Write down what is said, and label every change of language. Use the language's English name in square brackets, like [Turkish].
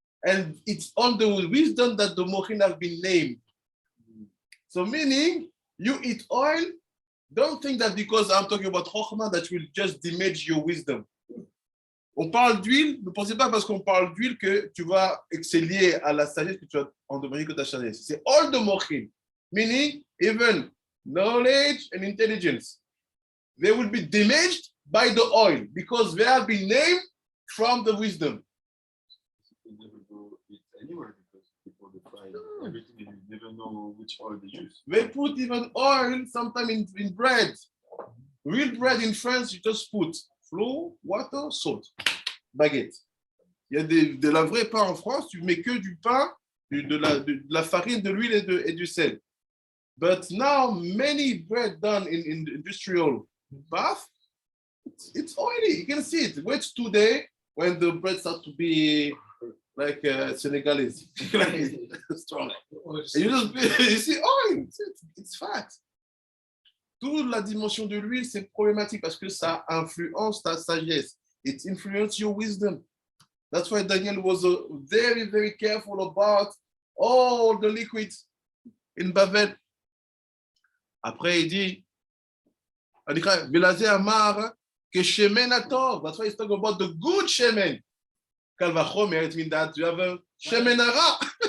[English] And it's on the wisdom that the mochin have been named. So meaning, you eat oil, don't think that because I'm talking about chokhmah that will just diminish your wisdom. [French] On parle d'huile, ne pensez pas parce qu'on parle d'huile que tu vas exceller à la sagesse, que tu vas en devenir que ta sagesse. [English] C'est all the mochim, meaning even knowledge and intelligence. They will be damaged by the oil because they have been named from the wisdom. You can never go eat anywhere because people they fry everything and you never know which oil they use. They put even oil sometimes in bread. Real bread in France, you just put flour, water, salt, baguette. [French] Il y a de la vraie pain en France, tu mets que du pain, de la farine, de l'huile et du sel. [English] But now many bread done in industrial bath, it's oily. You can see it. Wait today when the bread starts to be like Senegalese, strong. And you see oil, it's fat. [French] Toute la dimension de l'huile, c'est problématique parce que ça influence ta sagesse. [English] It influences your wisdom. That's why Daniel was very, very careful about all the liquids in Babel. [French] Après, il dit, Velazé Amar, que shemen atov. [English] That's why he's talking about the good shemen. Kalvachomer, it means that you have a shemen hara.